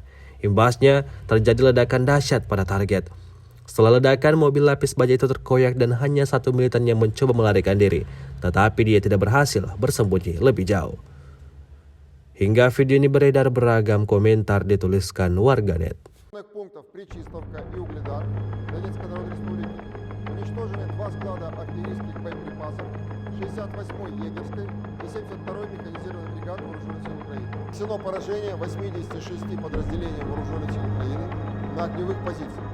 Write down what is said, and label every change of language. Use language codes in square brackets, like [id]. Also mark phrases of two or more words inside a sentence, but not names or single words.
[id] Imbasnya, terjadi ledakan dahsyat pada target. Setelah ledakan, mobil lapis baja itu terkoyak dan hanya satu militan yang mencoba melarikan diri. Tetapi dia tidak berhasil bersembunyi lebih jauh. Hingga video ini beredar, beragam komentar dituliskan warganet. [ru] Уничтожены 2 склада артиллерийских боеприпасов 68-й егерской и 72-й механизированной бригады Вооруженных сил Украины. Нанесено поражение 86 подразделений Вооруженных сил Украины на огневых позициях.